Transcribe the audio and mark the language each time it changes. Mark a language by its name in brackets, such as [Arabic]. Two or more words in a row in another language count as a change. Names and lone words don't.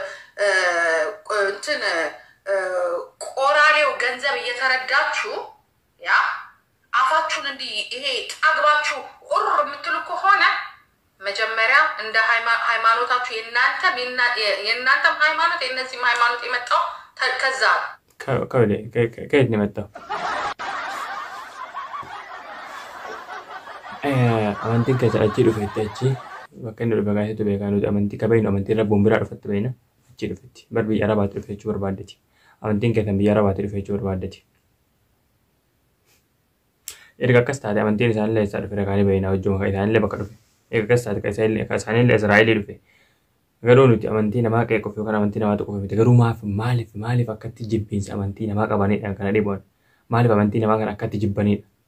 [Amharic] እንትን ቆራሬው ገንዘብ እየተረዳችሁ ያ አፋችሁን እንዲ ይሄ ጣግባችሁ ኦር የምትሉ ከሆነ መጀመሪያ እንደ ሃይማኖታችሁ የእናንተም ሃይማኖት የነዚህም ሃይማኖት የመጣው ከዛ ከየት ነው የመጣው [Oromo] amantiin keessa achi dhufetti achi bakka inni dhufe gaasitu beekanuuti amantii kabeeynu amantii rabbuun biraa dhufetti beeyna achi dhufetti bar biyya arabaatti dhufechuu barbaaddeti amantiin keessan biyya arabaatti dhufechuu barbaaddeti erga akkas taate amantiin isaanillee isaa dhufe rakaanii beeyna wajjuma ka isaanillee bakka dhufe erga akkas taate ka isaanillee Israa'elii dhufe garuu nuti amantii namaa qeequuf yookaan amantii namaa tuquuf miti garuu maaliif akkatti jibbiinsa amantii namaa qabanidhaan kana dhiboon maaliif amantii namaa kana akkatti jibbanidha